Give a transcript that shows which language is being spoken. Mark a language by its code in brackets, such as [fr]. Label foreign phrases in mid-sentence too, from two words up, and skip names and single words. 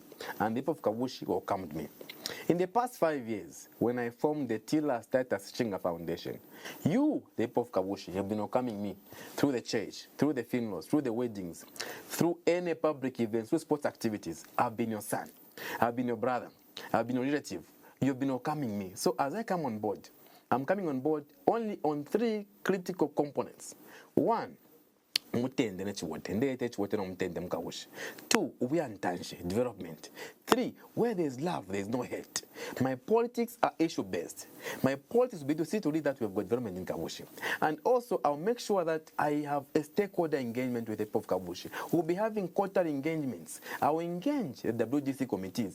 [en] And the people of Kabushi welcomed me. In the past 5 years, when I formed the Titus Chinga Foundation, you, the people of Kabushi, have been welcoming me through the church, through the funerals, through the weddings, through any public events, through sports activities. I've been your son. I've been your brother. I've been your relative. You've been welcoming me. So as I come on board, I'm coming on board only on 3 critical components. 1, [bem] mutende nechiwote ndete chiwote no mutende mkabushi. [en] 2, [bem] ubuyantanshe, [en] development. 3, where there's love, there's no hate. My politics are issue-based. My politics will be to see to lead that we have got development in Kabushi. And also, I'll make sure that I have a stakeholder engagement with the people of Kabushi. We'll be having quarterly engagements. I'll engage the WDC committees.